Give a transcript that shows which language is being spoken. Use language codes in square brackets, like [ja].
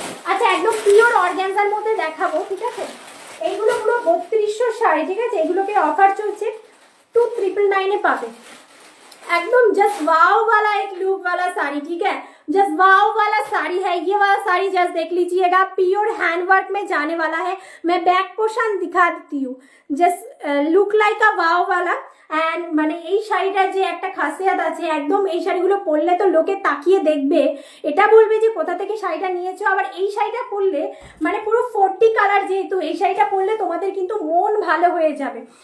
[bn] আচ্ছা একদম pure organza মধ্যে দেখাবো, ঠিক আছে। এইগুলো পুরো 3200 শাড়ি, ঠিক আছে, এগুলোকে অফার চলছে 2999 এ পাবে। [hi] एकदम जस्ट वाव वाला एक लुक वाला साड़ी, ठीक है, जस्ट वाव वाला साड़ी है ये वाला साड़ी। जस्ट देख लीजिएगा, प्योर हैंडवर्क में जाने वाला है। मैं बैक पोर्शन दिखा देती हूँ। जस्ट लुक लाइक अ वाव वाला एंड [bn] মানে এই শাড়িটার যে একটা খাসিয়াত আছে, একদম এই শাড়িগুলো পরলে তো লোকে তাকিয়ে দেখবে, এটা বলবে যে কোথা থেকে শাড়িটা নিয়েছো। আবার এই শাড়িটা পরলে মানে পুরো 40 কালার, যেহেতু এই শাড়িটা পরলে তোমাদের কিন্তু মন ভালো হয়ে যাবে।